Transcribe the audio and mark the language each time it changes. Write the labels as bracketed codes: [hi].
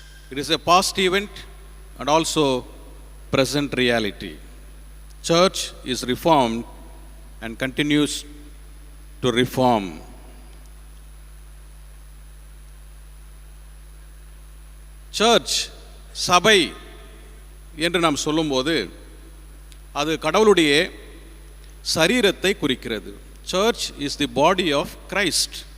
[en] It is a past event and also present reality. Church is reformed and continues to reform. [ta] Church, சபை என்று நாம் சொல்லும்போது அது கடவுளுடைய சரீரத்தை குறிக்கிறது. [en] Church is the body of Christ.